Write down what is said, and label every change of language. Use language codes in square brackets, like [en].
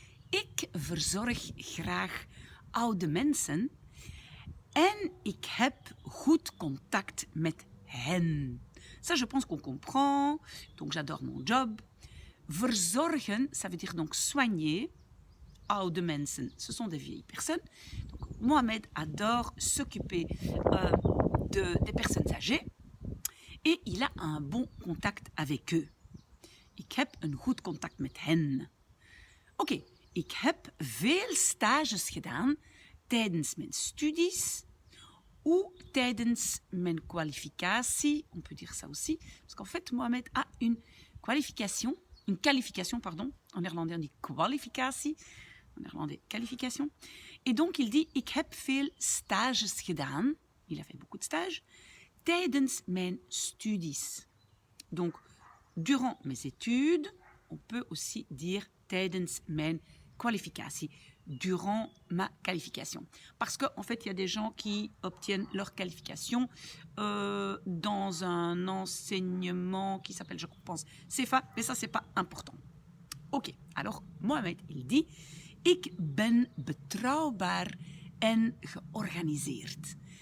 [nl] Ik verzorg graag oude mensen. En ik heb goed contact met hen. [fr] Ça, je pense qu'on comprend. Donc, j'adore mon job. Verzorgen, ça veut dire donc soigner. [nl] Oude mensen, [fr] ce sont des vieilles personnes. Donc, Mohamed adore s'occuper des personnes âgées. Et il a un bon contact avec eux. [nl] Ik heb een goed contact met hen. Oké, ik heb veel stages gedaan tijdens mijn studies [fr] ou [nl] tijdens mijn kwalificatie. [fr] On peut dire ça aussi, parce qu'en fait, Mohamed a une qualification, pardon. En néerlandais, on dit kwalificatie. En néerlandais, qualification. Et donc, il dit, [nl] ik heb veel stages gedaan. [fr] Il a fait beaucoup de stages. [nl] Tijdens mijn studies. [fr] Donc, durant mes études, on peut aussi dire [nl] tijdens mijn kwalificatie, [fr] durant ma qualification. Parce qu'en fait, il y a des gens qui obtiennent leur qualification dans un enseignement qui s'appelle, je pense, CEFA, mais ça, c'est pas important. Ok, alors Mohamed, il dit, [nl] ik ben betrouwbaar en georganiseerd.